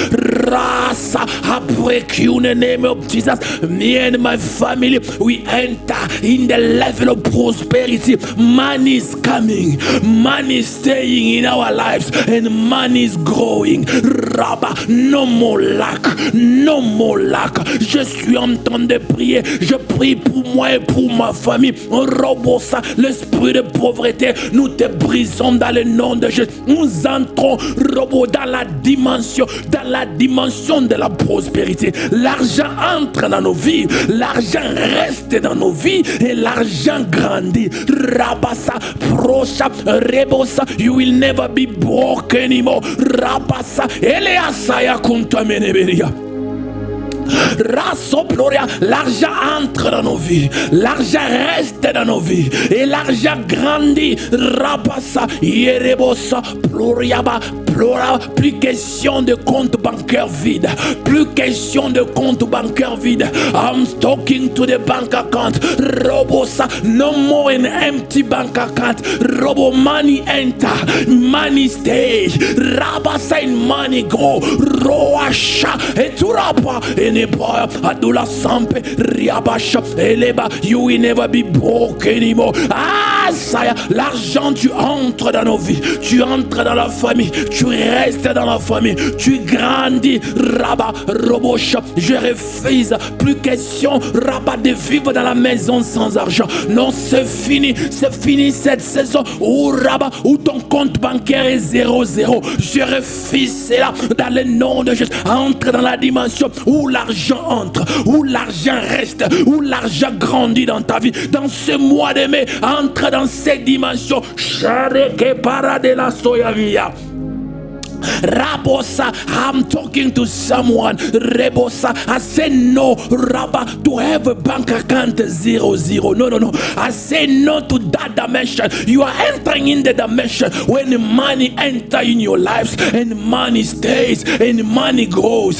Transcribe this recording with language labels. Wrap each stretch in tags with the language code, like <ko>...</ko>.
<en>Rasa, I break you in the name of Jesus. Me and my family, we enter in the level of prosperity. Money is coming, money is staying in our lives, and money is growing. Rabba, no more lack, no more lack.</en> <fr>Je suis en train de prier, je prie pour moi et pour ma famille. Robosa, l'esprit de pauvreté, nous te brisons dans le nom de Jésus. Nous entrons, Robo, dans la dimension de la prospérité. L'argent entre dans nos vies, l'argent reste dans nos vies et l'argent grandit.</fr> <en>Rabasa, Procha, Rebosa, you will never be broke anymore. Rabasa, Eleasaya Kuntameneberia.</en> <fr>Rasoploria, l'argent entre dans nos vies, l'argent reste dans nos vies et l'argent grandit. Rabasa, Yerebosa, Ploriaba, Plora, plus question de compte bancaire vide, plus question de compte bancaire vide.</fr> <en>I'm talking to the bank account. Robosa, no more an empty bank account. Robo, money enter, money stay. Rabasa, in money go. Roasha, eturapa, eneboya, adula sampe, riabasha, eleba. You will never be broke anymore.</en> <fr>Ah, ça, l'argent, tu entres dans nos vies, tu entres dans la famille, tu restes dans la famille, tu grandis. Rabat, Robosha, je refuse. Plus question, Rabat, de vivre dans la maison sans argent. Non, c'est fini cette saison où Rabat, où ton compte bancaire est 0-0. Je refuse cela dans le nom de Jésus. Entre dans la dimension où l'argent entre, où l'argent reste, où l'argent grandit dans ta vie. Dans ce mois de mai, entre dans cette dimension. Chareke para de la soyavia.</fr> <en>Rabosa, I'm talking to someone. Rebosa, I say no, Rabba, to have a bank account 0-0. No. I say no to that dimension. You are entering in the dimension when the money enter in your lives and money stays and money grows.</en>